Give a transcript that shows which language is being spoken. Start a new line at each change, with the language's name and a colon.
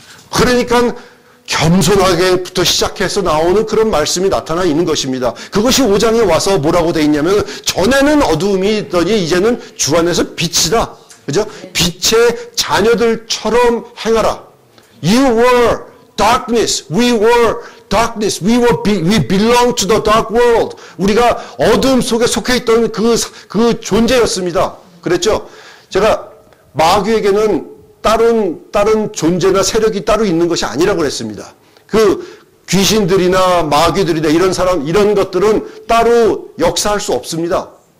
Korean: 그러니까 겸손하게부터 시작해서 나오는 그런 말씀이 나타나 있는 것입니다. 그것이 5장에 와서 뭐라고 돼 있냐면 전에는 어두움이 있더니 이제는 주 안에서 빛이다. 그죠? 빛의 자녀들처럼 행하라.
English: You were darkness. We were darkness. We belong to the dark world.
Korean: 우리가 어둠 속에 속해 있던 그 존재였습니다. 그랬죠? 제가 마귀에게는 다른 존재나 세력이 따로 있는 것이 아니라고 그랬습니다. 그 귀신들이나 마귀들이나 이런 것들은 따로 역사할 수 없습니다.